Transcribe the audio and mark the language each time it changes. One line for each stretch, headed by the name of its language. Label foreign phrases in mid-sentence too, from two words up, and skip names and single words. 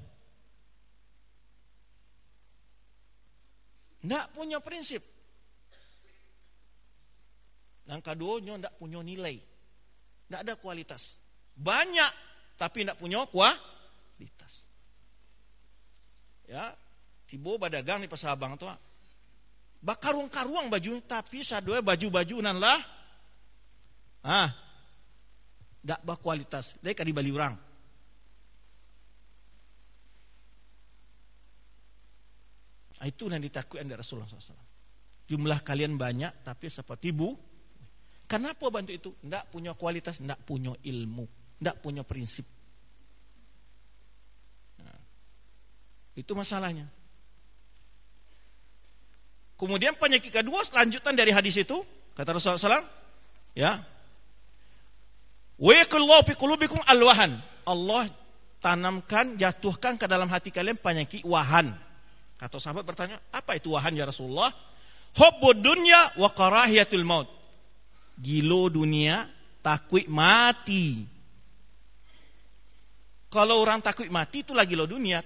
Indonesian: Nggak punya prinsip. Yang kedua, nggak punya nilai. Nggak ada kualitas. Banyak, tapi nggak punya kualitas. Ya,
Minangkabau: tibo badagang di pasar abang tuh. Bakarung-karuang baju, tapi sadua baju-baju nan lah.
Indonesian: Nggak berkualitas. Dia kan dibali orang. Itu yang ditakutkan dari Rasulullah SAW. Jumlah kalian banyak, tapi seperti bu. Kenapa bantu itu? Nggak punya kualitas, nggak punya ilmu, nggak punya prinsip. Nah, itu masalahnya. Kemudian penyakit kedua, lanjutan dari hadis itu, kata Rasulullah SAW,
Arabic: ya, wa yaqullahu fi qulubikum alwahan.
Indonesian: Allah tanamkan, jatuhkan ke dalam hati kalian penyakit wahan. Kata sahabat bertanya, apa itu wahan
Arabic: ya Rasulullah? Hubbud dunya wa karahiyatul maut.
Minangkabau: Gilo dunia, takut mati.
Indonesian: Kalau orang takut mati itulah
Minangkabau: gilo dunia.